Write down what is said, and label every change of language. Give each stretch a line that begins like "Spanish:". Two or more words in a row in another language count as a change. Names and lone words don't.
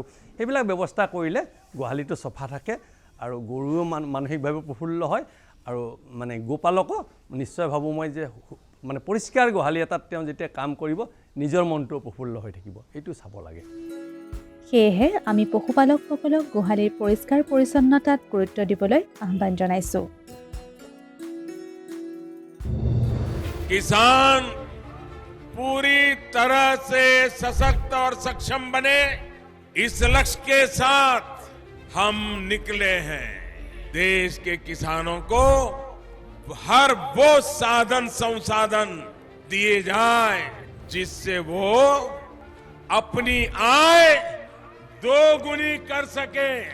Assamese: সেইবিলাক ব্যৱস্থা কৰিলে গোহালিটো চফা থাকে আৰু গৰুও মানসিকভাৱে প্ৰফুল্ল হয়, আৰু মানে গোপালকো নিশ্চয় ভাবোঁ মই যে মানে পৰিষ্কাৰ গোহালি এটাত তেওঁ যেতিয়া কাম কৰিব নিজৰ মনটো প্ৰফুল্ল হৈ থাকিব, এইটো চাব লাগে। সেয়েহে আমি পশুপালকসকলক গোহালিৰ পৰিষ্কাৰ পৰিচ্ছন্নতাত গুৰুত্ব দিবলৈ আহ্বান জনাইছোঁ।
Hindi: किसान पूरी तरह से सशक्त और सक्षम बने, इस लक्ष्य के साथ हम निकले हैं। देश के किसानों को हर वो साधन संसाधन दिए जाए जिससे वो अपनी आय दोगुनी कर सके।